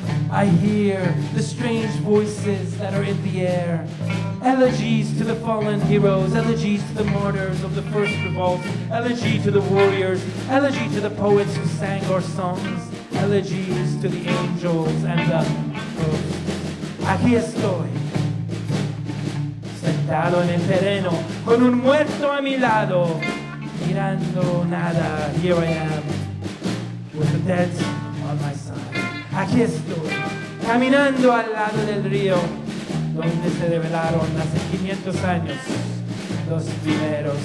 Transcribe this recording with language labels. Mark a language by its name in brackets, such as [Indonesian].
[English] I hear the strange voices that are in the air, elegies to the fallen heroes, elegies to the martyrs of the first revolt, elegy to the warriors, elegy to the poets who sang our songs, elegies to the angels and the ghosts. [Spanish] Aquí estoy, sentado en el terreno, con un muerto a mi lado, mirando nada. [English] Here I am, with the dead on my side. [Spanish] Aquí estoy, caminando al lado del río, donde se revelaron hace 500 años los primeros.